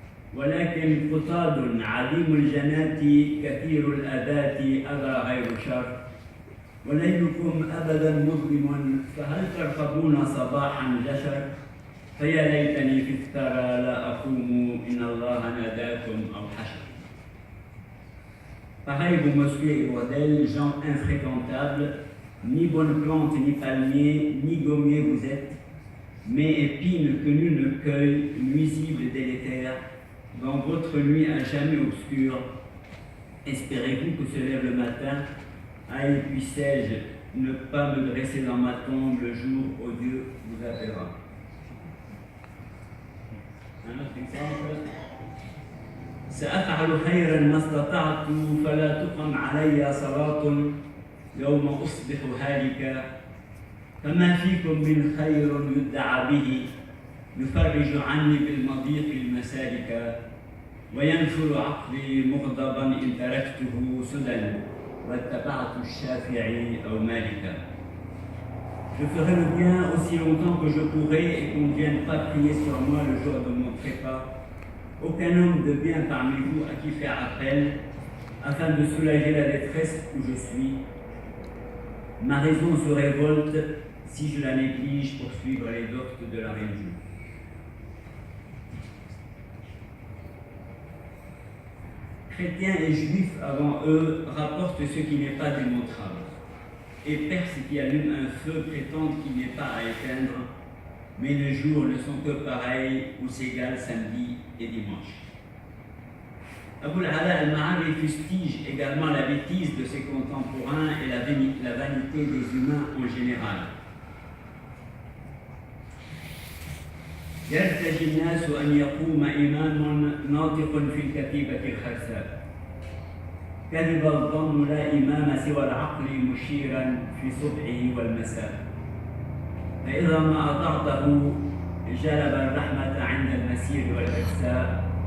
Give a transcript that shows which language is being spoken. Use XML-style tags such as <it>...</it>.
<ar>ولكن قطاد عظيم الجنات كثير الأذات أبى غير شر وليلكم أبدا مظلم فهل ترقبون صباحا جشر فيا ليتني في الثرى لا أقوم إن الله ناداكم أو حشر.</ar> <fr>Pareil, vos mosquées et bordels, gens infréquentables, ni bonne plante, ni palmier, ni gommier vous êtes, mais épines que nul ne cueille, nuisibles délétères, dans votre nuit à jamais obscure, espérez-vous que se lève le matin? Aïe, puissais-je ne pas me dresser dans ma tombe le jour où Dieu vous appellera. Un autre exemple.</fr> <ar>سأفعل خيرا ما استطعت فلا تقم علي صلاة يوم أصبح هالكا فما فيكم من خير يدعى به يفرج عني بالمضيق المسالك وينفر عقلي مغضبا إن تركته سدى واتبعت الشافعي أو مالكا.</ar> <fr>Je ferai le bien aussi longtemps que je pourrai et qu'on ne vienne pas prier sur moi le jour de mon trépas. Aucun homme de bien parmi vous à qui faire appel afin de soulager la détresse où je suis. Ma raison se révolte si je la néglige pour suivre les doctes de la religion. Chrétiens et juifs avant eux rapportent ce qui n'est pas démontrable, et Perses qui allument un feu prétendent qu'il n'est pas à éteindre, mais les jours ne sont que pareils ou s'égalent samedi et dimanche. Abul Ala al-Ma'ari fustige également la bêtise de ses contemporains et la vanité des humains en général.</fr> <ar>يرتجي الناس أن يقوم إمام ناطق في الكتيبة الخرساء. كذب الظن لا إمام سوى العقل مشيرا في صبحه والمساء. فإذا ما أطعته جلب الرحمة عند المسير والإرساء.</ar>